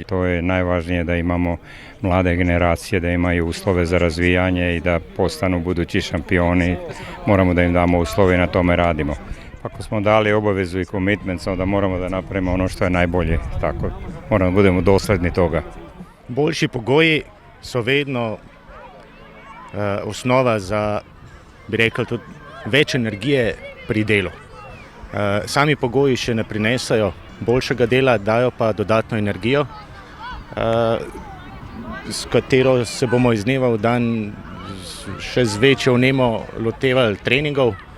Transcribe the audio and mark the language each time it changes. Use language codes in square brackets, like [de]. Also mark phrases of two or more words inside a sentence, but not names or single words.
[sr] To je najvažnije, da imamo mlade generacije, da imaju uslove za razvijanje i da postanu budući šampioni. Moramo da im damo uslove i na tome radimo. Ako smo dali obavezu i commitment, onda moramo da napravimo ono što je najbolje. Tako, moramo da budemo dosledni toga. [sl] Boljši pogoji so vedno osnova za, bi rekel, tudi več energije pri delu. Sami pogoji še ne prinesajo boljšega dela, dajo pa dodatno energijo, s katero se bomo iz dneva v dan še z večjo vnemo lotevali treningov.